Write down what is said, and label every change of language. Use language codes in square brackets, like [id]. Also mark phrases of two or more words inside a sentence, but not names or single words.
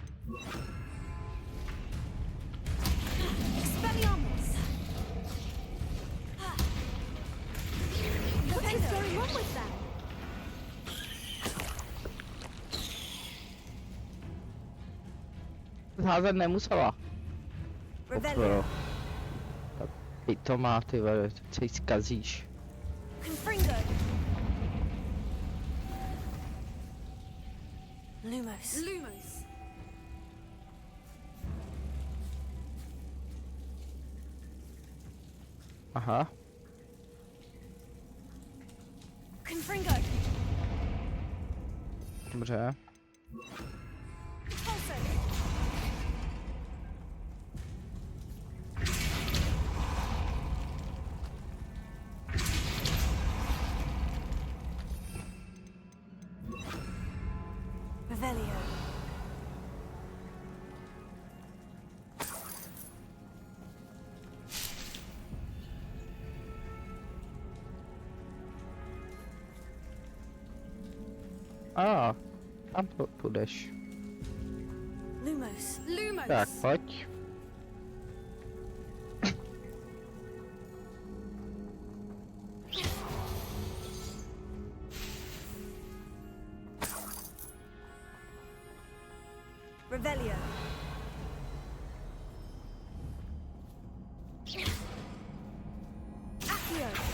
[en] Expelliarmus! What is going on with them? [cs] Házet nemusela. Revelio. Tak ty to má, ty vole, teď se jí zkazíš. Confringo. Lumos. Lumos. Aha. Confringo. Dobře. Pulso. Revelio. A, tam půjdeš. Lumos. Lumos. Tak, pojď. Revelio. Accio.